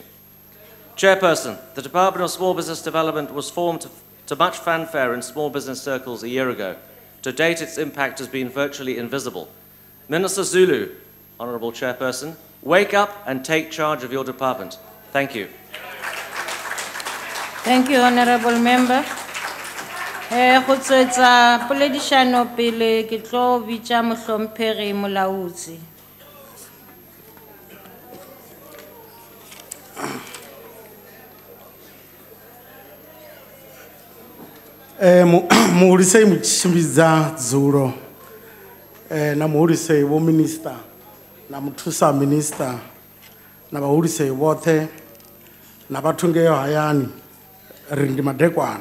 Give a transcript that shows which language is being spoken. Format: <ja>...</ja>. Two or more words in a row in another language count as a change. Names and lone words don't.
<en>Chairperson, the Department of Small Business Development was formed to much fanfare in small business circles a year ago. To date, its impact has been virtually invisible. Minister Zulu, Honourable Chairperson, wake up and take charge of your department. Thank you. Thank you, Honourable Member.</en> <nso>Go tswetsa poledišano pele ke tlo bitša mohlomphegi molaodi.</nso> <ve>Muhulisei mutshimbiza dzulo na muhulisei wo minister na muthusa minister na vahulisei vothe na vathungeyo hayani ri ndi madekwana.</ve>